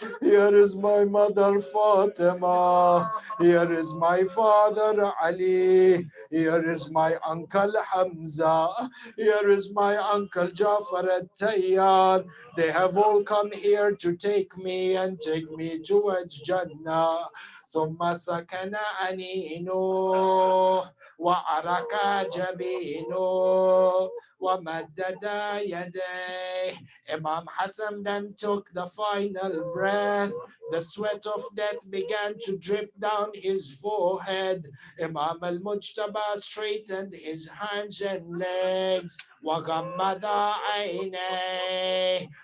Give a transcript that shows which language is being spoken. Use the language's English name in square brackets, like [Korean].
[English] Here is my mother Fatima. Here is my father Ali. Here is my uncle Hamza. Here is my uncle Jafar al-Tayyar. They have all come here to take me and take me towards Jannah. [Arabic] ثم سكن أنينه وأرك جبينه ومدد يديه. [English] Imam Hassan then took the final breath. The sweat of death began to drip down his forehead. Imam al-Mujtaba straightened his hands and legs. [Arabic] وغمض عينيه.